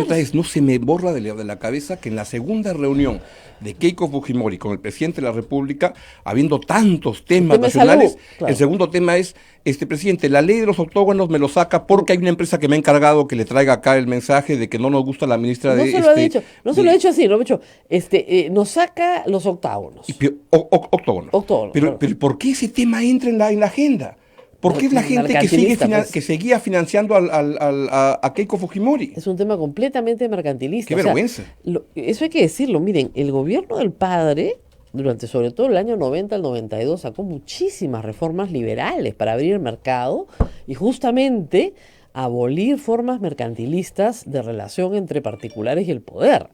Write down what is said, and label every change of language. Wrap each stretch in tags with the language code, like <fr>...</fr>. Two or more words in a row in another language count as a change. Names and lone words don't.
<es>otra vez no se me borra de la cabeza que en la segunda reunión de Keiko Fujimori con el presidente de la República, habiendo tantos temas tema de nacionales, salud, claro. el segundo tema es, presidente, la ley de los octógonos me lo saca porque hay una empresa que me ha encargado que le traiga acá el mensaje de que no nos gusta la ministra No de... se lo ha dicho, no se lo ha dicho así, lo ha dicho, nos saca los octágonos. Octógonos. Octógonos, Pero, claro. pero ¿por qué ese tema entra en la agenda? ¿Por qué es la gente Mercantilista, pues. que seguía financiando a Keiko Fujimori? Es un tema completamente mercantilista. Qué O sea, vergüenza. eso hay que decirlo. Miren, el gobierno del padre, durante sobre todo el año 90 al 92, sacó muchísimas reformas liberales para abrir el mercado y justamente abolir formas mercantilistas de relación entre particulares y el poder.</es>